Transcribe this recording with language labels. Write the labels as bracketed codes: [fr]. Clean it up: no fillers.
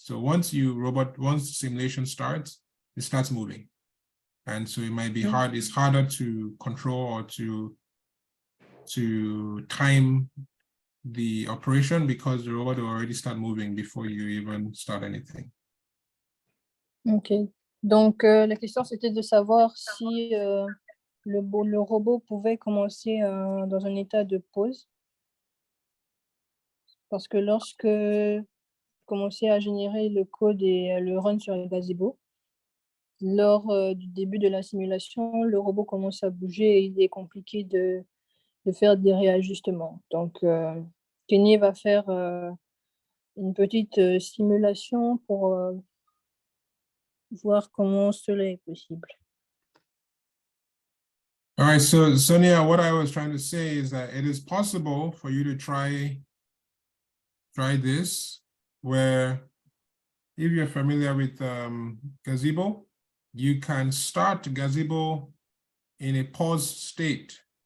[en] So once the simulation starts, it starts moving. And so it might be hard, it's harder to control or to time the operation because the robot will already start moving before you even start anything. Ok. [fr] Donc, la question, c'était de savoir si le robot pouvait commencer dans un état de pause. Parce que lorsque commencer à générer le code et le run sur le gazebo, lors du début de la simulation, le robot commence à bouger et il est compliqué de faire des réajustements. Donc, Kenny va faire une petite simulation pour voir comment cela est possible. [en] All right, so Sonia, what I was trying to say is that it is possible for you to try this, where if you're familiar with Gazebo, you can start Gazebo in a paused state.